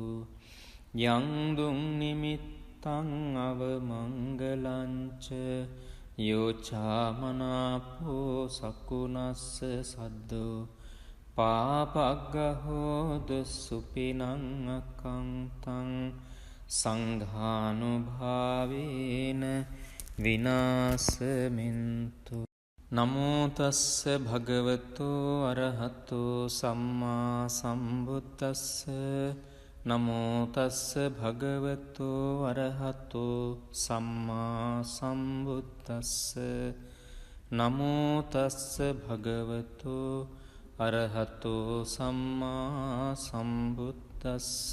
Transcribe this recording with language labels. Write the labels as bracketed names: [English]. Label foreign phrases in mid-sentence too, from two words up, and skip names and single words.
[Pali] යංදුං නිමිත්තං අවමංගලංච යෝචාමනාපෝ සකුණස්ස සද්දෝ පාපග්ගහෝද සුපිනං අකංතං සංඝානුභාවේන විනාසමින්තු. නමෝ තස්ස භගවතු අරහතෝ සම්මා සම්බුද්දස්ස. නමෝ තස්ස භගවතු අරහතෝ සම්මා සම්බුද්දස්ස. නමෝ තස්ස භගවතු අරහතෝ සම්මා සම්බුද්දස්ස.